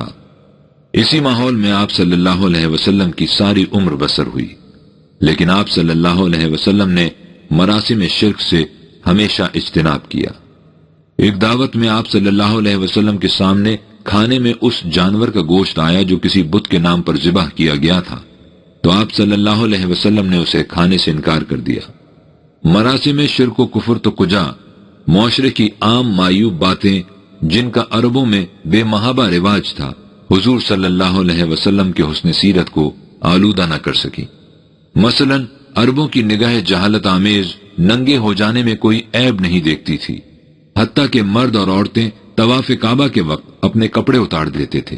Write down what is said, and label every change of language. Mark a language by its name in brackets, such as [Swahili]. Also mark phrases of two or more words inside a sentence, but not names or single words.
[Urdu] اسی ماحول میں آپ صلی اللہ علیہ وسلم کی ساری عمر بسر ہوئی، لیکن آپ صلی اللہ علیہ وسلم نے مراسم شرک سے ہمیشہ اجتناب کیا۔ ایک دعوت میں آپ صلی اللہ علیہ وسلم کے سامنے کھانے میں اس جانور کا گوشت آیا جو کسی بت کے نام پر ذبح کیا گیا تھا، تو آپ صلی اللہ علیہ وسلم نے اسے کھانے سے انکار کر دیا۔ مراسم شرک و کفر تو کجا، معاشرے کی عام معیوب باتیں جن کا عربوں میں بے محابہ رواج تھا، حضور صلی اللہ علیہ وسلم کے حسن سیرت کو آلودہ نہ کر سکی۔ مثلا عربوں کی نگاہ جہالت آمیز ننگے ہو جانے میں کوئی عیب نہیں دیکھتی تھی، حتیٰ کہ مرد اور عورتیں طواف کعبہ کے وقت اپنے کپڑے اتار دیتے تھے۔